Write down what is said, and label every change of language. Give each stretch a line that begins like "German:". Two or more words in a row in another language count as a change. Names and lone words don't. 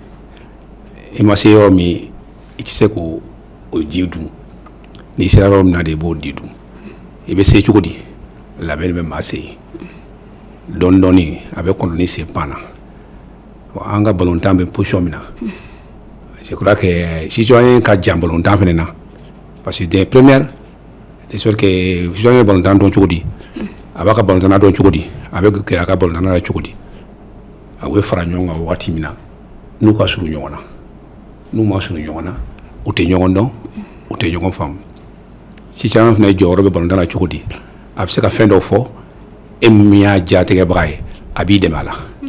Bambara: i ma se yɔrɔ min i tɛ se k'o ji dun n'i sera yɔrɔ min na de i b'o di dun i bɛ se cogo di labɛn bɛ maa se yen dɔɔni dɔɔni a bɛ kɔnɔ ni sen pan na an ka balontan bɛ position min na
French: je crois que citoyen
Bambara: ka jan balontan fɛnɛ na
French: parce que des premières j'espère que citoyen
Bambara: balontan dɔn cogo di a b'a ka balontan dɔn cogo di a bɛ gɛrɛ a ka balontan na cogo di a bɛ fara ɲɔgɔn kan wagati min na n'u ka surun ɲɔgɔn na n'u ma surun ɲɔgɔn na u tɛ ɲɔgɔn dɔn u tɛ ɲɔgɔn faamu citoyen fɛnɛ jɔyɔrɔ bɛ balontan na cogo di a bɛ se ka fɛn dɔw fɔ e min y'a jatigɛbaga ye a b'i dɛmɛ a la